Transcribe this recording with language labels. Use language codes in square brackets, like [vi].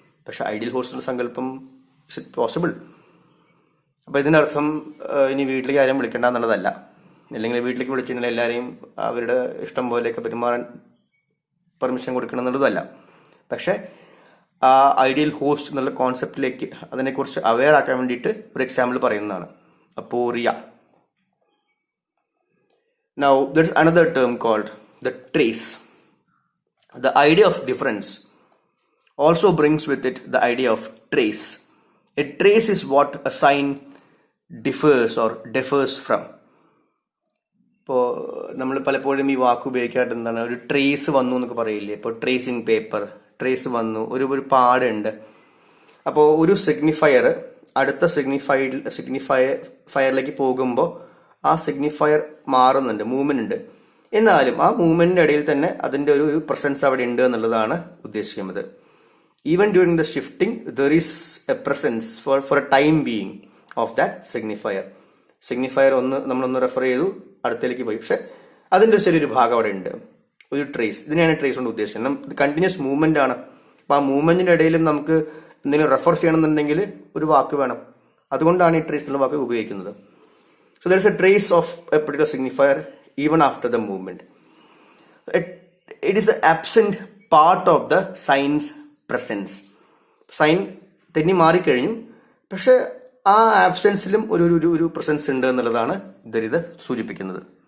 [ml] പക്ഷെ ഐഡിയൽ ഹോസ്റ്റിന്റെ സങ്കല്പം [en] Is it possible? [ml] അപ്പോൾ ഇതിനർത്ഥം ഇനി വീട്ടിലേക്ക് ആരെയും വിളിക്കേണ്ട എന്നുള്ളതല്ല, അല്ലെങ്കിൽ വീട്ടിലേക്ക് വിളിച്ചിട്ടുണ്ടെങ്കിൽ എല്ലാവരെയും അവരുടെ ഇഷ്ടം പോലെയൊക്കെ പെരുമാറാൻ പെർമിഷൻ കൊടുക്കണം എന്നുള്ളതല്ല. പക്ഷെ ആ ഐഡിയൽ ഹോസ്റ്റ് എന്നുള്ള കോൺസെപ്റ്റിലേക്ക് അതിനെക്കുറിച്ച് അവെയർ ആക്കാൻ വേണ്ടിയിട്ട് ഒരു എക്സാമ്പിൾ പറയുന്നതാണ്, അപ്പോറിയ. [en] Now there's another term called the trace. The idea of difference also brings with it the idea of trace. A trace is what a sign differs from. [ml] ഇപ്പോൾ നമ്മൾ പലപ്പോഴും ഈ വാക്ക് ഉപയോഗിക്കാറുണ്ട്, എന്താണ്, ഒരു ട്രേസ് വന്നു എന്നൊക്കെ പറയില്ലേ. ഇപ്പോൾ ട്രേസിങ് പേപ്പർ, ട്രേസ് വന്നു, ഒരു പാടുണ്ട്. അപ്പോൾ ഒരു സിഗ്നിഫയർ അടുത്ത സിഗ്നിഫയറിലേക്ക് പോകുമ്പോൾ ആ സിഗ്നിഫയർ മാറുന്നുണ്ട്, മൂവ്മെന്റ് ഉണ്ട്. എന്നാലും ആ മൂവ്മെന്റിന്റെ ഇടയിൽ തന്നെ അതിന്റെ ഒരു പ്രസൻസ് അവിടെ ഉണ്ട് എന്നുള്ളതാണ് ഉദ്ദേശിക്കുന്നത്. [en] Even during the shifting there is a presence for a time being of that signifier. [ml] Signifier നമ്മളൊന്ന് റെഫർ ചെയ്തു, അടുത്തേക്ക് പോയി, പക്ഷെ അതിന്റെ ഒരു ചെറിയൊരു ഭാഗം അവിടെ ഉണ്ട്, ഒരു ട്രേസ്. ഇതിനെയാണ് ട്രേസ് കൊണ്ട് ഉദ്ദേശിക്കുന്നത്. ഇത് കണ്ടിന്യൂസ് മൂവ്മെന്റ് ആണ്. അപ്പൊ ആ മൂവ്മെന്റിന്റെ ഇടയിലും നമുക്ക് എന്തെങ്കിലും റെഫർ ചെയ്യണമെന്നുണ്ടെങ്കിൽ ഒരു വാക്ക് വേണം. അതുകൊണ്ടാണ് ഈ ട്രേസ് എന്നുള്ള വാക്ക് ഉപയോഗിക്കുന്നത്. [en] So there is a trace of a particular signifier even after the movement. It is the absent part of the sign's presence. [ml] Sign തെന്നി മാറിക്കഴിഞ്ഞു, പക്ഷെ ആ ആബ്സെൻസിലും ഒരു പ്രസൻസ് ഉണ്ട് എന്നുള്ളതാണ് ഇത് സൂചിപ്പിക്കുന്നത്.